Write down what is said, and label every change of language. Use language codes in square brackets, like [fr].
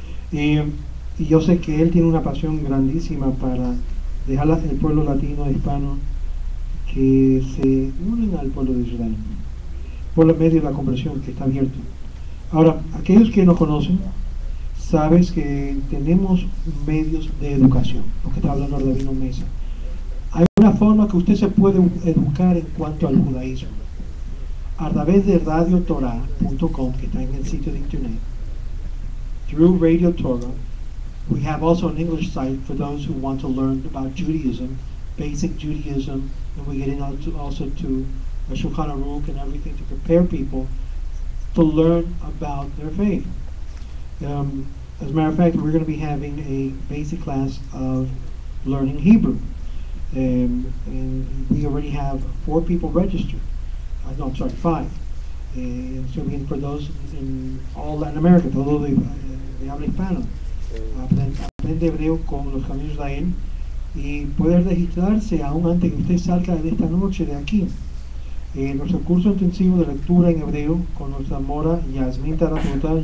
[es] Y yo sé que él tiene una pasión grandísima para dejar el pueblo latino, hispano, que se unen al pueblo de Israel, por medio de la conversión que está abierto. Ahora, aquellos que nos conocen, sabes que tenemos medios de educación, lo que está hablando Rabino Mesa. Hay una forma que usted se puede educar en cuanto al judaísmo. A través de radiotorah.com, que está en el sitio de internet, [en] through Radio Torah, we have also an English site for those who want to learn about Judaism, basic Judaism, and we get into also to Shulchan Aruch and everything to prepare people to learn about their faith. As a matter of fact, we're going to be having a basic class of learning Hebrew. And we already have 4 people registered. No, I'm sorry, 5. So again, for those in all Latin America, [es] todos de habla hispana, aprende hebreo con los caminos de Israel y puede registrarse aún antes que usted salga de esta noche de aquí. Nuestro curso intensivo de lectura en hebreo con nuestra mora Yasmin Taratuta.